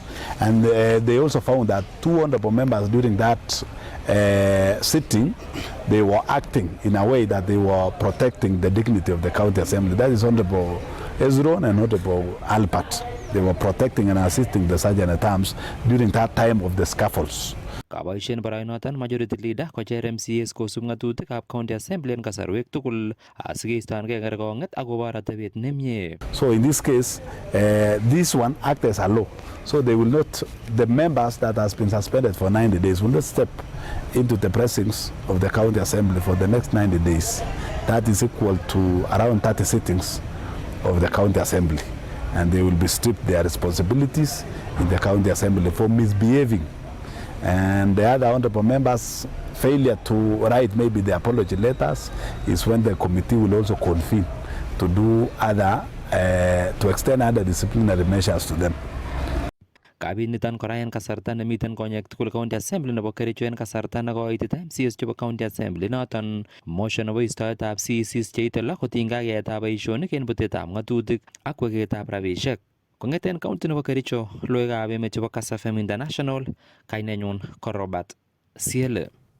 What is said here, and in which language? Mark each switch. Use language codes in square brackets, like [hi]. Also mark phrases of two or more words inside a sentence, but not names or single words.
[en] And they also found that 2 honorable members during that sitting, they were acting in a way that they were protecting the dignity of the county assembly. That is Honorable Ezron and Honorable Albert. They were protecting and assisting the sergeant at arms during that time of the scuffles. [kln] Kaboisien barainoton [en] majority leader [kln] kocher MCAs kosub ng'atutikab [en] county assembly [kln] en kasarwek tugul asikeistoengei kerkong'et akobo atebet nemie. [en] So in this case, this one acts as a law. So they will not, the members that has been suspended for 90 days will not step into the precincts of the county assembly for the next 90 days. That is equal to around 30 sittings of the county assembly. And they will be stripped their responsibilities in the county assembly for misbehaving. And the other honorable members' failure to write maybe the apology letters is when the committee will also convene to do other, to extend other disciplinary measures to them. [kln] Kabinitan kora en kasarta nemiten konyek tugul [en] county assembly [kln] nebo Kericho en kasarta nekoitita MCAs chebo county assembly noton motion nebo istoetab CECs cheite 6 kotinygei ak yaetab boisionik en butetab ng'atutik ak weketab rabisiek. Kong'eten county nebo Kericho, logoiwekab emet chebo Kass FM International, kainenyun ko Robert Siele.